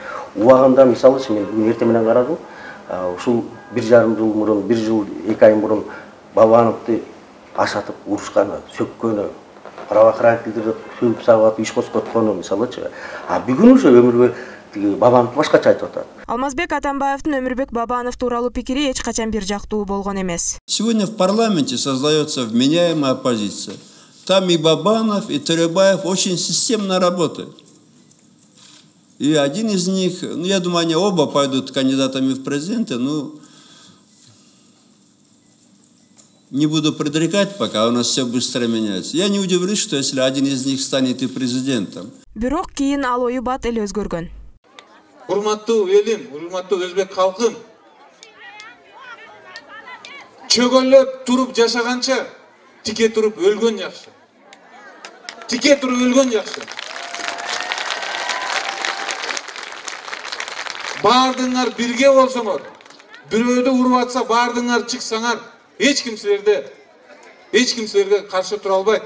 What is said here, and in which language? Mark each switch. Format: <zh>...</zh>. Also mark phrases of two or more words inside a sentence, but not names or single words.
<ky>Убагында мисалыча мен бүгүн эртең менен карадым, ушул 1,5 жыл мурун, 1 жыл 2 ай мурун Бабановду ашатып урушканы, сөккөнү, правоохранительдерди сөгүп сабап иш козготкону мисалычы. Бүгүн ушу Өмүрбек Бабанов башкача айтып атат. Алмазбек Атамбаевдин Өмүрбек Бабанов тууралуу пикири эч качан бир жактуу болгон эмес.</ky> <ru>Сегодня в парламенте создается вменяемая оппозиция. Там и Бабанов, и Төребаев очень системно работают. И один из них, я думаю, они оба пойдут кандидатами в президенты, не буду предрекать, пока у нас все быстро меняется. Я не удивлюсь, что если один из них станет и президентом.</ru> <ky>Бирок кийин ал ою бат эле өзгөргөн. Урматтуу элим, урматтуу өзбек халкым. Чөгөлөп туруп жашаганча тике туруп өлгөн жакшы. Тике туруп өлгөн жакшы. Бардыңар бирге болсоңор, бирөөдү уруп атса бардыңар чыксаңар, эч ким силерге каршы тура албайт.</ky>